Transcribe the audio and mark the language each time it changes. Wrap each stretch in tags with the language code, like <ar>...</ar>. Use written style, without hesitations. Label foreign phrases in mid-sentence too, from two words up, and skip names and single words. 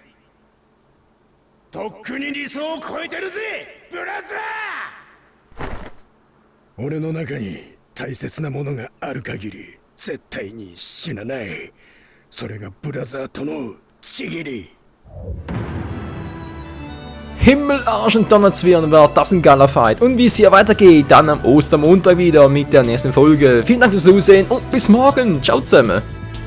<ja>とっくに理想を超えてるぜ、ブラザー。俺の中に大切なものがある限り絶対に死なない。それがブラザーとの契り。</ja> <de>Himmel, Arsch und Donnerzwirn, war das ein geiler Fight. Und wie es hier weitergeht, dann am Ostermontag wieder mit der nächsten Folge. Vielen Dank fürs Zusehen und bis morgen. Ciao zusammen.</de>